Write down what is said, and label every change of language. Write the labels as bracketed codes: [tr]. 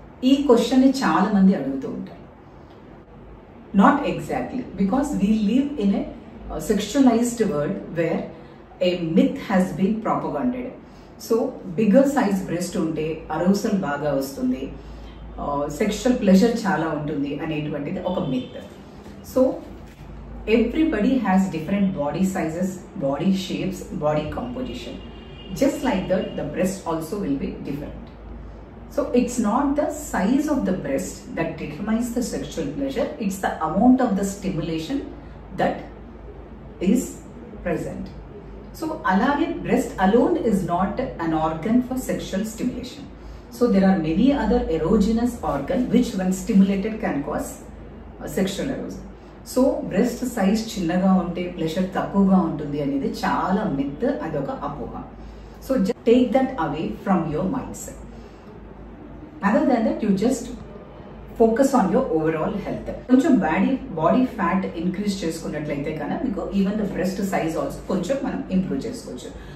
[te] ఈ క్వశ్చన్ ని చాలా మంది అడుగుతూ ఉంటారు. [en] Not exactly, because we live in a sexualised world where a myth has been propaganded. [te] So bigger size breast ఉంటే అరోసల్ బాగా వస్తుంది, సెక్షువల్ ప్లెజర్ చాలా ఉంటుంది అనేటువంటిది ఒక myth. [en] So everybody has different body sizes, body shapes, body composition. Just like that, the breast also will be different. So it's not the size of the breast that determines the sexual pleasure, it's the amount of the stimulation that is present. So alage breast alone is not an organ for sexual stimulation. So there are many other erogenous organs which when stimulated can cause sexual arousal. [te] So breast size చిన్నగా ఉంటే pleasure తక్కువగా ఉంటుంది అనేది చాలా myth, అదొక అపోహ. [en] So take that away from your mindset. Other than that you just focus on your overall health. [te] కొంచెం body fat increase చేసుకున్నట్లయితే కనుక మీకు [en] even the breast size also [te] కొంచెం మనం ఇంప్రూవ్ చేసుకోవచ్చు.